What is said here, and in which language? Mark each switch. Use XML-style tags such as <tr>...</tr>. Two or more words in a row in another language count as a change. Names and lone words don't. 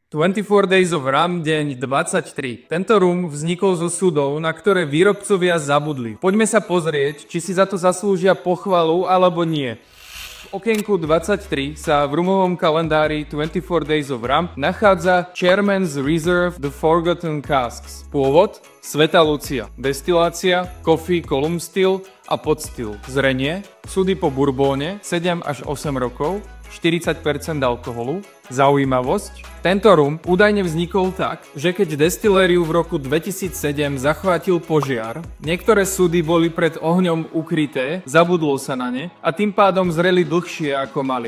<sk>24 Days of Rum, deň 23. Tento rum vznikol zo súdov, na ktoré výrobcovia zabudli. Poďme sa pozrieť, či si za to zaslúžia pochvalu alebo nie. V okienku 23 sa v rumovom kalendári 24 Days of Rum nachádza Chairman's Reserve The Forgotten Casks. Pôvod: Svätá Lucia. Destilácia: Coffee Column Still a Pot Still. Zrenie: súdy po bourbóne 7 až 8 rokov, 40% alkoholu. Zaujímavosť: tento rum údajne vznikol tak, že keď destilériu v roku 2007 zachvátil požiar, niektoré súdy boli pred ohňom ukryté, zabudlo sa na ne a tým pádom zreli dlhšie ako mali.</sk>